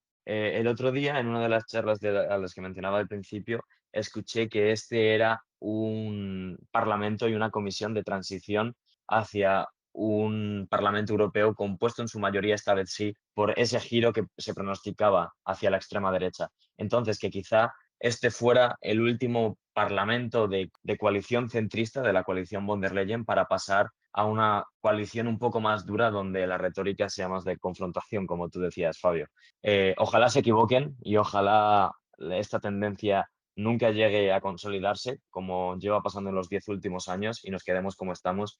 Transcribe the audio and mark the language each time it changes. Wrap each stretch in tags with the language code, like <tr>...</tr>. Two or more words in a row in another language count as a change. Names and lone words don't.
<es>El otro día, en una de las charlas a las que mencionaba al principio, escuché que este era un parlamento y una comisión de transición hacia un Parlamento Europeo compuesto en su mayoría, esta vez sí, por ese giro que se pronosticaba hacia la extrema derecha. Entonces, que quizá este fuera el último parlamento de coalición centrista, de la coalición von der Leyen, para pasar a una coalición un poco más dura donde la retórica sea más de confrontación, como tú decías, Fabio. Ojalá se equivoquen y ojalá esta tendencia nunca llegue a consolidarse, como lleva pasando en los 10 últimos años, y nos quedemos como estamos.</es>